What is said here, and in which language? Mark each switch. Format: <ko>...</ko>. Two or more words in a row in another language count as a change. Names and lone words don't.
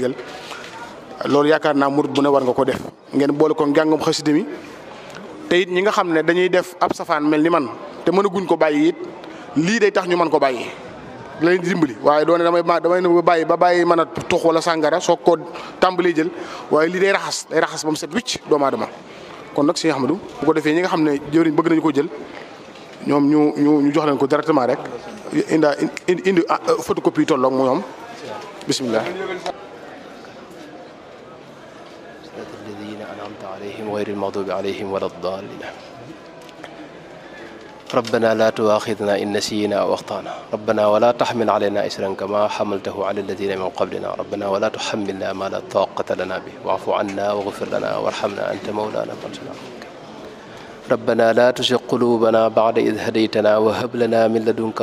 <wo>ndigal loolu yaakaar naa murid bu ne war nga ko def ngeen boole ko njàngum xasida mi te it ñi nga xam ne dañuy def ab safaan mel ni man te mënaguñ ko bàyyi it lii day tax ñu mën ko bàyyi la leen di dimbali waaye doone damay bàyyi ba bàyyi mën a tux wala sàngara soog koo tàmbalee jël waaye lii day raxas ba mu set wicc doomu aadama kon nag Sëñ Ahmadou bu ko defee ñi nga xam ne jëwriñ bëgg nañu ko jël ñoom ñu jox leen ko directement rek indi photocopie tolloog mu ñoom bismillah.</wo> <ar>الذين أنعمت عليهم غير المغضوب عليهم ولا الضالين ربنا لا تؤاخذنا إن نسينا أو أخطأنا ربنا ولا تحمل علينا إسرا كما حملته على الذين من قبلنا ربنا ولا تحملنا ما لا طاقة لنا به واعف عنا واغفر لنا وارحمنا أنت مولانا فانصرنا ربنا لا تزغ قلوبنا بعد إذ هديتنا وهب لنا من لدنك</ar>